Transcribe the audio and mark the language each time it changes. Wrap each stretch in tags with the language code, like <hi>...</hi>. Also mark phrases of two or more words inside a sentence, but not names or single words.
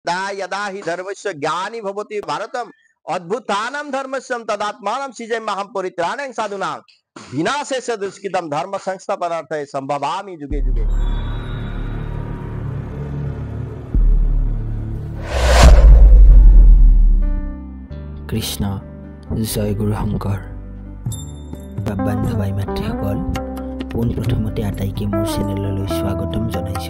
<sa>दा यदा हि धर्मस्य ज्ञानी भवति भारतम अद्भुतानां धर्मस्यं तदात्मानं सृजयाम्यहं परित्राणाय साधूनां विनाशस्य दुष्कृतं धर्म संस्थापनार्थाय संभवामि जुगे जुगे।</sa> <as>কৃষ্ণ জয় গুৰু শংকৰ বান্ধৱ ভাই মাতৃসকল পোনপ্ৰথমতে আটাইকে মোৰ চেনেললৈ স্বাগতম জনাইছোঁ।</as>